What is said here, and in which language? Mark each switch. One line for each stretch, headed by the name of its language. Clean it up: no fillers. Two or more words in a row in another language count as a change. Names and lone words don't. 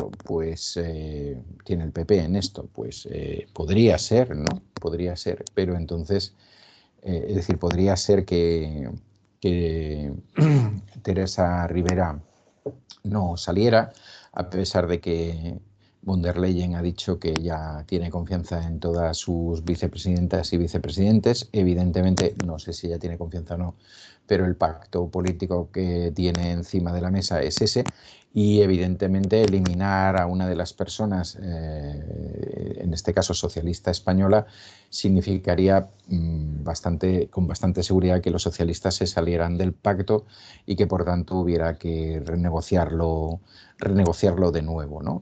Spanish: Pues tiene el PP en esto, pues podría ser, ¿no? Podría ser, pero entonces, es decir, podría ser que Teresa Rivera no saliera, a pesar de que von der Leyen ha dicho que ella tiene confianza en todas sus vicepresidentas y vicepresidentes. Evidentemente, no sé si ella tiene confianza o no, pero el pacto político que tiene encima de la mesa es ese, y evidentemente eliminar a una de las personas, en este caso socialista española, significaría con bastante seguridad que los socialistas se salieran del pacto y que por tanto hubiera que renegociarlo de nuevo, ¿no?